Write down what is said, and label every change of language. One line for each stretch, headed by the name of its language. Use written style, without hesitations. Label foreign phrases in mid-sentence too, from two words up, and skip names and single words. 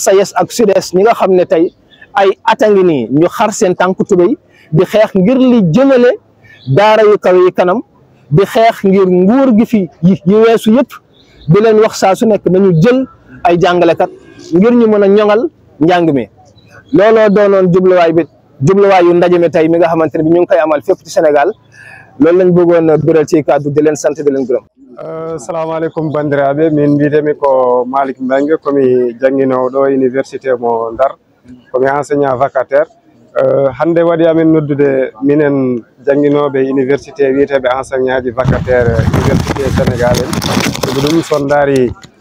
Wolof: SAES ak SUDES ñi nga xam ne tey ay ata ngi nii ñu xar seen tànk tubéy di xeex ngir li jëmale daara yu kawe yi kanam di xeex ngir nguur gi fi yi weesu yëpp di leen wax saa su nekk nañu jël ay jàngalekat ngir ñu mën a ñoŋal njàng mi looloo doonoon jubluwaayu ndaje mi tey mi nga xamante ne bi ñu ngi koy amal fépp ci Sénégal loolu lañ bëggoon biral ci kàddu di leen sant di leen gërëm.
Fula: assalamu aleykum bandiraɓe min mbiyetemi ko Malick Mbengue komi jangguinowo ɗo université mo Ndar komi
French: enseignant vacataire
Fula: hande waɗi amin noddude minen jangguinoɓe université wiyeteɓe enseignant ji vacataire université Sénégal en sabu ɗum son daari